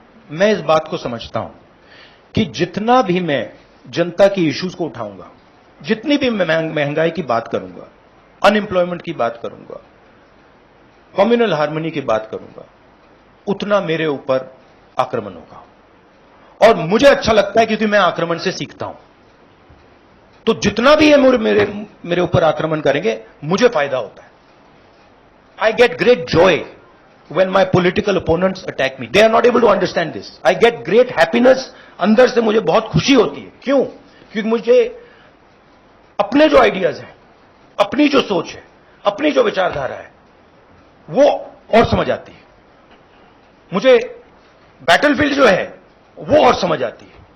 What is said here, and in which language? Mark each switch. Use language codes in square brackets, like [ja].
[hi] मैं इस बात को समझता हूं कि जितना भी मैं जनता की इश्यूज को उठाऊंगा, जितनी भी मैं महंगाई की बात करूंगा, अनएम्प्लॉयमेंट की बात करूंगा, कम्युनल हार्मनी की बात करूंगा, उतना मेरे ऊपर आक्रमण होगा। और मुझे अच्छा लगता है क्योंकि मैं आक्रमण से सीखता हूं। तो जितना भी ये मेरे ऊपर आक्रमण करेंगे, मुझे फायदा होता है। [en] I get great joy when my political opponents attack me. They are not able to understand this. I get great happiness. [hi] अंदर से मुझे बहुत खुशी होती है। क्यों? क्योंकि मुझे अपने जो आइडियाज हैं, अपनी जो सोच है, अपनी जो विचारधारा है, वो और समझ आती है। मुझे बैटलफील्ड जो है वो और समझ आती है।